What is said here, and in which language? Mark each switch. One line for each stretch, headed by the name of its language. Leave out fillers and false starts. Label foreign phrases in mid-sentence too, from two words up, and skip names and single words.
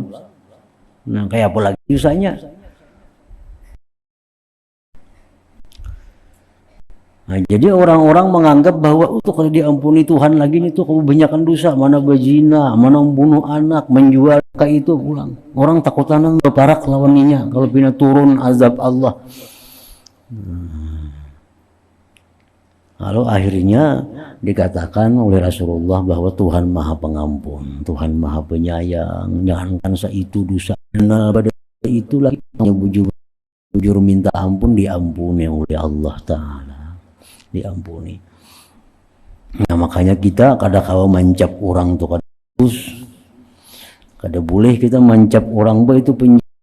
Indonesian: Nah, kayak apa lagi dosanya? Nah, jadi orang-orang menganggap bahwa itu kalau diampuni Tuhan lagi itu kebanyakan dosa, mana berzina, mana membunuh anak, menjual kayak itu pulang.
Banjar: Orang takutan berparak lawannya kalau pina turun azab Allah.
Indonesian: Lalu akhirnya dikatakan oleh Rasulullah bahwa Tuhan Maha Pengampun, Tuhan Maha Penyayang.
Banjar: Jangankan seitu dosa, pada itu lagi bujur minta ampun diampuni oleh Allah Ta'ala.
Indonesian: Diampuni.
Banjar: Nah, makanya kita kadang-kadang mancap orang tuh kada boleh kita mancap orang itu penjahat.